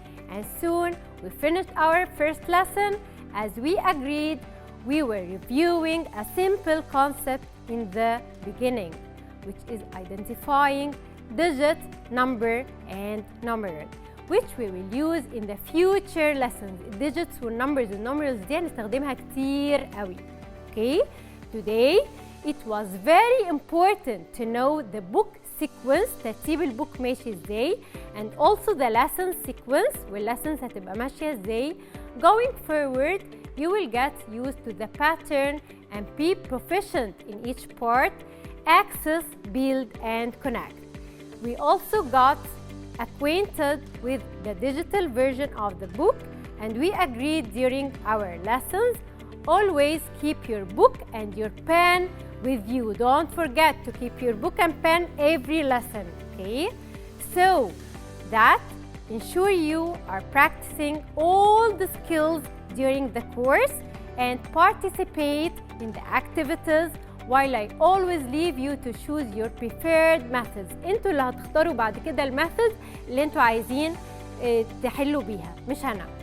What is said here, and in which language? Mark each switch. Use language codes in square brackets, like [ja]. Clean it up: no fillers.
[en] And soon we finished our first lesson. As we agreed, we were reviewing a simple concept in the beginning, which is identifying digit, number, and numeral, which we will use in the future lessons. [ar] Digits والnumbers والnumerals دي هنستخدمها كتير قوي. [en] Okay? Today, it was very important to know the book sequence, [ar] ترتيب البوك ماشي ازاي, [en] and also the lesson sequence, [ar] والlessons هتبقى ماشية ازاي. [en] Going forward, you will get used to the pattern and be proficient in each part, access, build, and connect. We also got acquainted with the digital version of the book, and we agreed during our lessons, always keep your book and your pen with you. Don't forget to keep your book and pen every lesson, okay? So that ensure you are practicing all the skills during the course and participate in the activities, while I always leave you to choose your preferred methods. [ar] انتوا اللي هتختاروا بعد كده الميثودز اللي انتوا عايزين تحلوا بيها، مش انا.